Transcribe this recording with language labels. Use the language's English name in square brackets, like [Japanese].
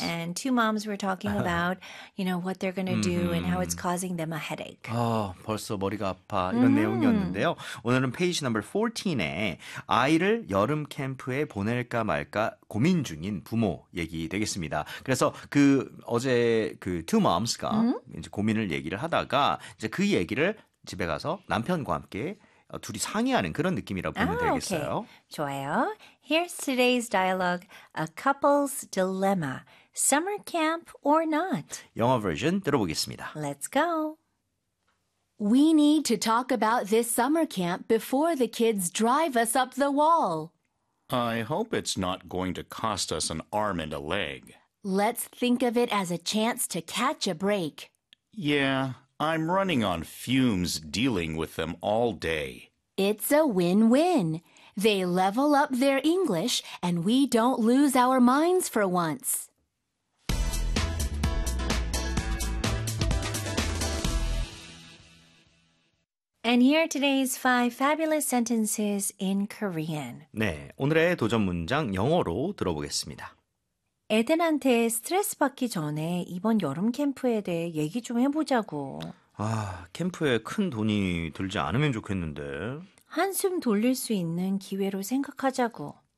[English] And two moms were talking about, you know, what they're going to do and how it's causing them a headache. [Korean] 아, 벌써 머리가 아파. 이런 내용이었는데요. 오늘은 페이지 넘버 14에 아이를 여름 캠프에 보낼까 말까 고민 중인 부모 얘기 되겠습니다. 그래서 그 어제 그 [English] two moms [Korean] 가 이제 고민을 얘기를 하다가 이제 그 얘기를 집에 가서 남편과 함께 둘이 상의하는 그런 느낌이라고 보면 되겠어요. Okay. 좋아요. [English] Here's today's dialogue, a couple's dilemma, summer camp or not. [Korean] 영어 버전 들어보겠습니다. [English] Let's go. We need to talk about this summer camp before the kids drive us up the wall. I hope it's not going to cost us an arm and a leg. Let's think of it as a chance to catch a break. Yeah, I'm running on fumes dealing with them all day. It's a win-win. They level up their English and we don't lose our minds for once. And here are today's five fabulous sentences in Korean. [Korean] 네, 오늘의 도전 문장 영어로 들어보겠습니다. 에덴한테 스트레스 받기 전에 이번 여름 캠프에 대해 얘기 좀 해보자고. 아, 캠프에 큰 돈이 들지 않으면 좋겠는데. 한숨 돌릴 수 있는 기회로 생각하자고.